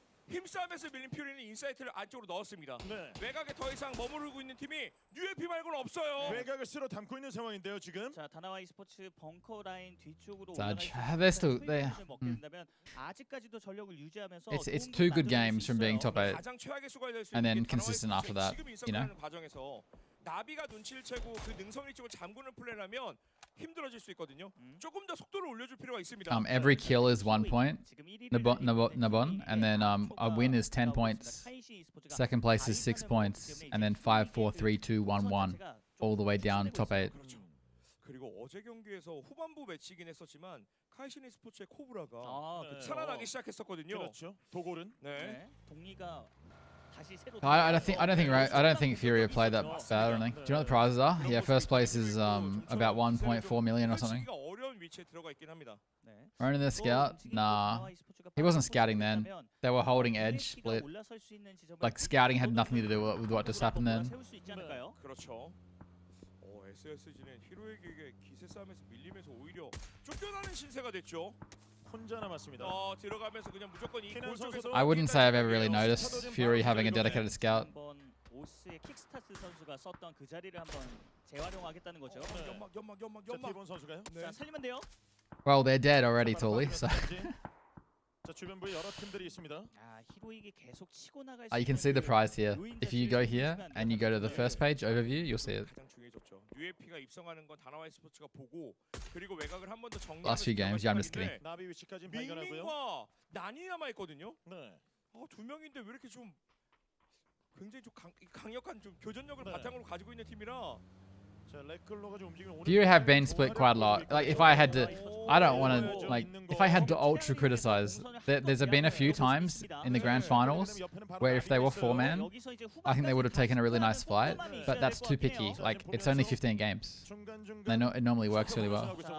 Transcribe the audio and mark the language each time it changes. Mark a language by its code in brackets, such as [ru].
[ko] 힘싸움에서 밀린 퓨리는 인사이트를 안쪽으로 넣었습니다. 외곽에 더 이상 머무르고 있는 팀이 UFP 말고는 없어요. 외곽을 쓸어 담고 있는 상황인데요, 지금. 자, 다나와 e스포츠 벙커 라인 뒤쪽으로 [en] They're still there. [ko] 아직까지도 전력을 유지하면서 [en] It's 2 good games from being top 8, and then consistent after that. You know. [ko] 과정에서 나비가 눈치를 채고 그 능선이 쪽을 잠그는 플레이라면 힘들어질 수 있거든요. 조금 더 속도를 올려줄 필요가 있습니다. [en] Every kill is 1 point, Nabon, and then a win is 10 points. Second place is 6 points, and then 5, 4, 3, 2, 1, 1, all the way down top 8. [ko] 그리고 어제 경기에서 후반부 매치긴 했었지만 카이신 e스포츠의 코브라가 살아나기 시작했었거든요. 그렇죠. 도골은. 네. 동리가 [en] I don't think Fury have played that bad or anything. Do you know what the prizes are? Yeah, first place is about 1.4 million or something. [ko] 위치에 들어가 있긴 합니다. [en] Running the scout? Nah. He wasn't scouting then. They were holding edge split. Like scouting had nothing to do with what just happened then. [ko] 그렇죠. SSG는 히로에게 기세 싸움에서 밀리면서 오히려 쫓겨나는 신세가 됐죠. 혼자 남았습니다. 들어가면서 그냥 무조건 이 골 쪽에서 [en] I wouldn't say I've ever really noticed Fury having a dedicated scout. [ko] 오스의 킥스타트 선수가 썼던 그 자리를 한번 재활용하겠다는 거죠. 연막. 티본 선수가요? 자, 살리면 돼요. [en] Well, they're dead already, Tully. So. [ko] 자, 주변부에 여러 팀들이 있습니다. 히로이기 계속 치고 나갈 [en] You can see the prize here. If you go here and you go to the first page overview, you'll see it. [ko] 가장 중요해졌죠. UFP가 입성하는 건 다나와이 스포츠가 보고 그리고 외곽을 한 번 더 정리하면서 [en] Last few games, yeah, I'm just kidding. [ko] 나비 위치까지 발견하고요. 민민과 난이 남아 있거든요. 네. 두 명인데 왜 이렇게 좀 굉장히 좀 강력한 좀 교전력을 바탕으로 가지고 있는 팀이라. [en] Fury have been split quite a lot. Like if I had to, I don't want to like if I had to ultra criticize. There's been a few times in the grand finals where if they were 4-man, I think they would have taken a really nice fight. But that's too picky. Like it's only 15 games. They know it normally works really well.